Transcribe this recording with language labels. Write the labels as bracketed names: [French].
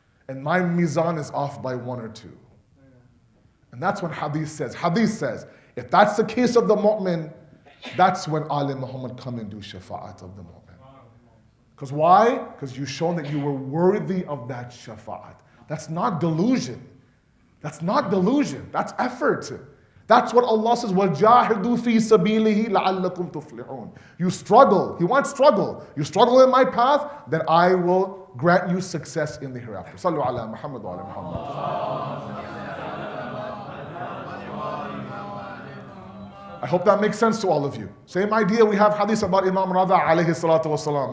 [English] And my mizan is off by 1 or 2. And that's what Hadith says, if that's the case of the mu'min, that's when Ali Muhammad come and do shafa'at of the mu'min. Because why? Because you've shown that you were worthy of that shafa'at. That's not delusion. That's not delusion. That's effort. That's what Allah says, [Arabic] وَجَاهِدُوا فِي سَبِيلِهِ لَعَلَّكُمْ تُفْلِحُونَ. [English] You struggle. He wants struggle. You struggle in my path, then I will grant you success in the hereafter. [Arabic] Sallu ala Muhammad wa ala Muhammad. [English] I hope that makes sense to all of you. Same idea, we have hadith about Imam Rada alayhi salatu wasalam.